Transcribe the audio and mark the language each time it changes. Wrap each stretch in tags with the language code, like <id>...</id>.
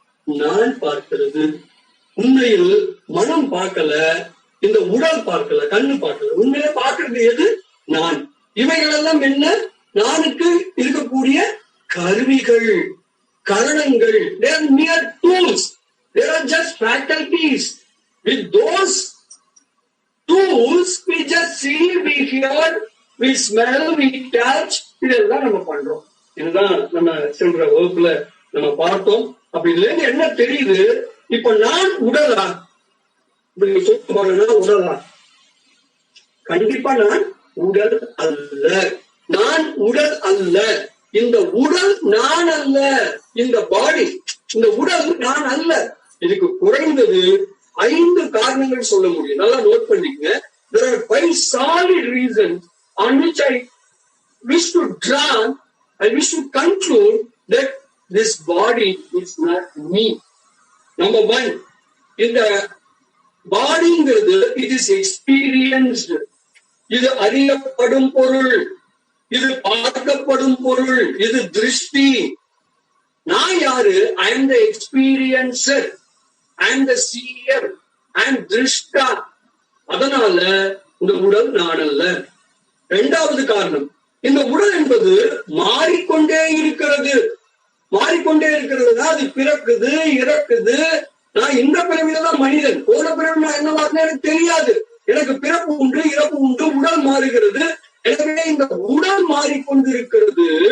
<ta>நான் பார்க்கிறது. உண்மையில் மனம் பார்க்கல, இந்த உடல் பார்க்கல, கண்ணு பார்க்கல. உண்மையில பார்க்கிறது எது? நான். இவைகள் எல்லாம் என்ன? நானுக்கு இருக்கக்கூடிய கருவிகள், கரணங்கள்.</ta> <en>They are mere tools. They are just faculties. With those tools we just see, we hear, we smell, we touch.</en> <ta>இதெல்லாம் நம்ம பண்றோம். இதுதான் நம்ம சென்ற வகுப்புல நம்ம பார்த்தோம். அப்ப இதுல இருந்து என்ன தெரியுது? இப்ப நான் உடலா? இப்படி சொல்ல போறேன்னா உடலா? கண்டிப்பா நான் உடல் அல்ல. நான் உடல் அல்ல. இந்த உடல் நான் அல்ல. இந்த பாடி, இந்த உடல் நான் அல்ல. இதுக்கு குறைந்தது 5 காரணங்கள் சொல்ல முடியும். நல்லா நோட் பண்ணிக்கங்க.</ta> <en>There are 5 solid reasons on which I wish to draw, I wish to conclude that this body is not me. Number 1,</en> <ta>இந்த பாடிங்கிறது</ta> <en>it is experienced.</en> <ta>இது அறியப்படும் பொருள், இது பார்க்கப்படும் பொருள், இது திருஷ்டி. நான் யாரு?</ta> <en>I am the experiencer, I am the seer, I am திருஷ்டா.</en> <ta>அதனால இந்த உடல் நான் அல்ல. 2வது காரணம், இந்த உடல் என்பது மாறிக்கொண்டே இருக்கிறது. மாறிக்கொண்டே இருக்கிறதுனா அது பிறக்குது, இறக்குது. நான் இந்த பிறவில தான் மனிதன், போன பிறவி நான் என்ன வார்த்தை எனக்கு தெரியாது. எனக்கு பிறப்பு உண்டு, இறப்பு உண்டு, உடல் மாறுகிறது. எனவே இந்த உடல் மாறிக்கொண்டிருக்கிறது.</ta>